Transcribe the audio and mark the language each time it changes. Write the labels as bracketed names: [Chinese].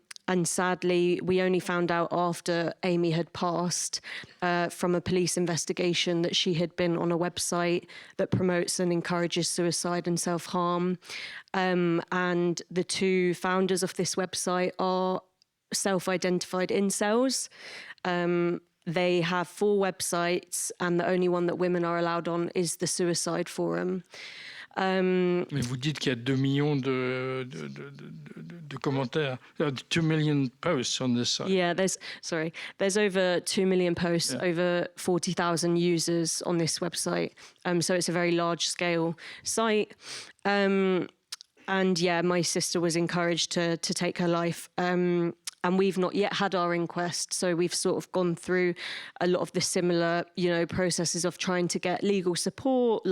[English] And sadly, we only found out after Amy had passed from a police investigation that she had been on a website that promotes and encourages suicide and self-harm. And the two founders of this website are self-identified incels. They have 4 websites, and the only one that women are allowed on is the Suicide Forum. [French] Mais vous dites qu'il y a 2 millions de commentaires, [English] 2 million posts on this site. Yeah, there's over 2 million posts, over 40,000 users on this website. So it's a very large-scale site. And yeah, my sister was encouraged to take her life. And we've not yet had our inquest, so we've sort of gone through a lot of the similar, processes of trying to get legal support.